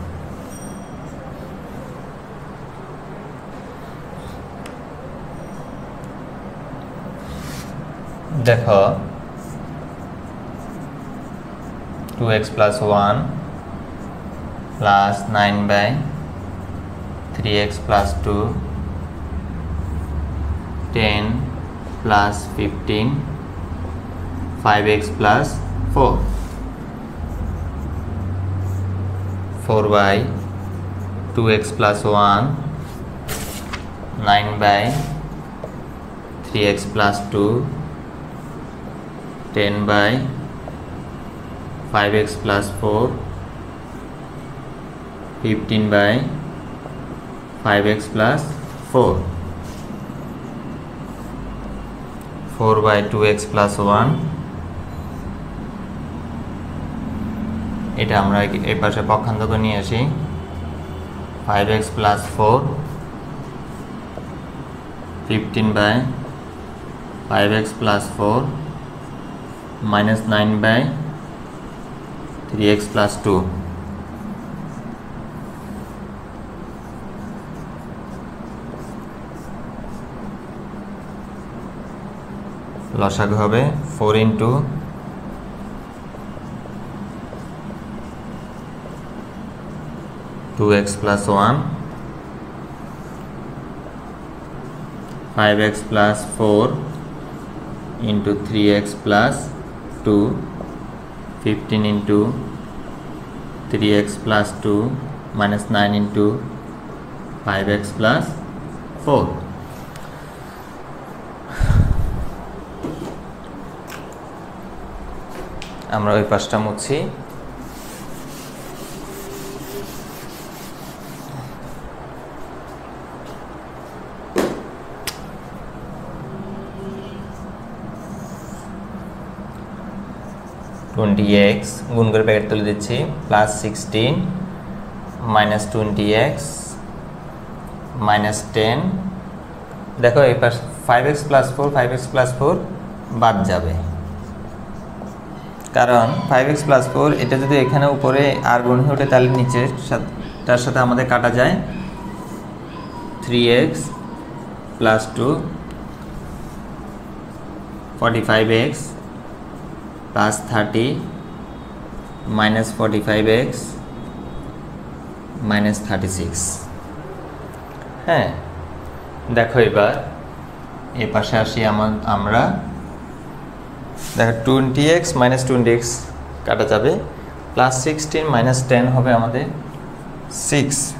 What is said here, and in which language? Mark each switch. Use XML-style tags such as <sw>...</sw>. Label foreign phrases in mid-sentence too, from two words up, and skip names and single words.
<bn>দেখো 2x + 1 প্লাস 9/3x + 2 10 plus 15</bn> <en>5x plus 4 4/2x plus 1 9/3x plus 2 10/5x plus 4</en> <bn>15/5x plus 4 4/2x plus 1 এটা আমরা এই পাশে পক্ষান্তর নিয়ে আসি 5x plus 4</bn> <en>15/5x plus 4 minus 9/3x plus 2</en> <bn>লসাগু হবে</bn> <en>4 into 2x plus 1 5x plus 4 into 3x plus 2 15 into 3x plus 2 minus 9 into 5x plus 4।</en> <bn>আমরা ওই পাশটা মুছি। x গুণ করে ব্র্যাকেট তুলে দিচ্ছি প্লাস 16 মাইনাস 20x মাইনাস 10। দেখো এই পাশ 5x plus 4 5x plus 4 বাদ যাবে, কারণ 5x plus 4 এটা যদি এখানে উপরে আর গুণ হয়ে ওঠে তাহলে নিচে তার সাথে আমাদের কাটা যায় 3x plus 2 45x plus 30 minus 45x minus 36। হ্যাঁ দেখো এবার এই পাশে আসি আমরা দেখো 20x minus 20x কাটা যাবে প্লাস 16 মাইনাস 10 হবে আমাদের 6,</bn>